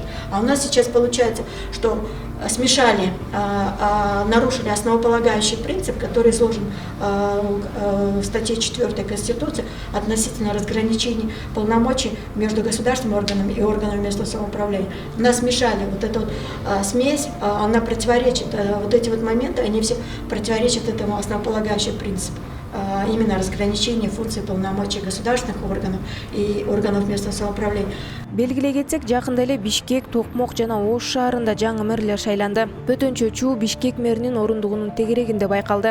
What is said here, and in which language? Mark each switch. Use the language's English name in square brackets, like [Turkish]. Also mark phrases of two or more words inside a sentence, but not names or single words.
[Russian] А у нас сейчас получается, что смешали, нарушили основополагающий принцип, который изложен в статье 4 Конституции относительно разграничений полномочий между государственными органами и органами местного самоуправления. У нас смешали вот эту смесь, она противоречит, вот эти вот моменты, они все противоречат этому основополагающему принципу. именно разграничение функций полномочий государственных органов и органов местного самоуправления. [Kyrgyz] Белгилей кетсек, жакында эле Бишкек, Токмок жана Ош шаарында жаңы мэрлер шайланды. Бөтөнчө чуу Бишкек мэринин орундугунун тегерегинде байкалды.